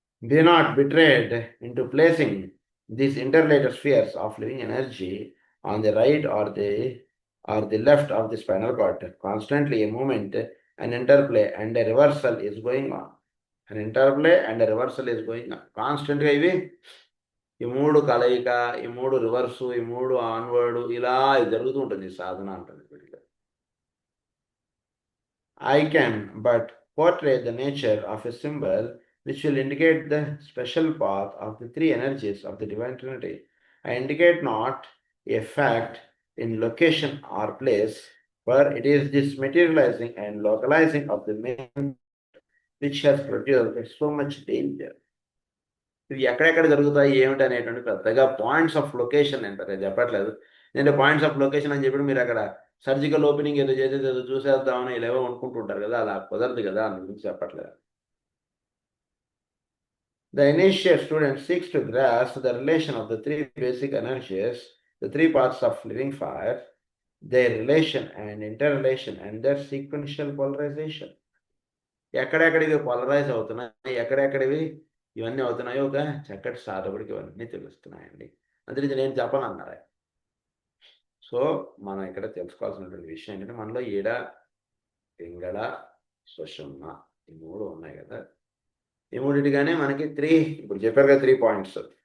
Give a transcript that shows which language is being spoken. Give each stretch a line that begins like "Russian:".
English: Be not betrayed into placing these interrelated spheres of living energy on the right or the left of the spinal cord. Constantly a movement, an interplay and a reversal is going on. An interplay and a reversal is going on.
Telugu: Constantly ఇవి ఈ 3 కలయిక, ఈ 3 reverse, ఈ 3 onward, ఇలా జరుగుతూ ఉంటుంది సాధన అంటుంది వీటిలో.
English: I can but portray the nature of a symbol which will indicate the special path of the 3 energies of the Divine Trinity. I indicate not a fact in location or place, for it is this materializing and localizing of the main which has produced so much danger.
Telugu: ఇవి ఎక్కడెక్కడ జరుగుతాయి ఏమిటి అనేటువంటి పెద్దగా points of location నేను పెద్దగా చెప్పట్లేదు. నేను పాయింట్స్ ఆఫ్ లొకేషన్ అని చెప్పి మీరు అక్కడ సర్జికల్ ఓపెనింగ్ ఏదో చేసేది ఏదో చూసేద్దామని ఇలా ఏవో అనుకుంటుంటారు కదా, అలా కుదరదు కదా, అని గురించి చెప్పట్లేదు.
English: The initiate student seeks to grasp the relation of the 3 basic energies, the 3 parts of living fire, their relation and interrelation and their sequential polarization.
Telugu: ఎక్కడెక్కడివి polarise అవుతున్నాయి, ఎక్కడెక్కడివి ఇవన్నీ అవుతున్నాయో ఒక చక్కటి సాధకుడికి ఇవన్నీ తెలుస్తున్నాయండి. అందుకే నేను చెప్పనన్నారు. సో మనం ఇక్కడ తెలుసుకోవాల్సినటువంటి విషయం ఏంటంటే, మనలో ఈడ పింగళ సుషుమ్న ఈ 3 ఉన్నాయి కదా, ఈ మూడింటిగానే మనకి 3 ఇప్పుడు చెప్పారు కదా 3 పాయింట్స్.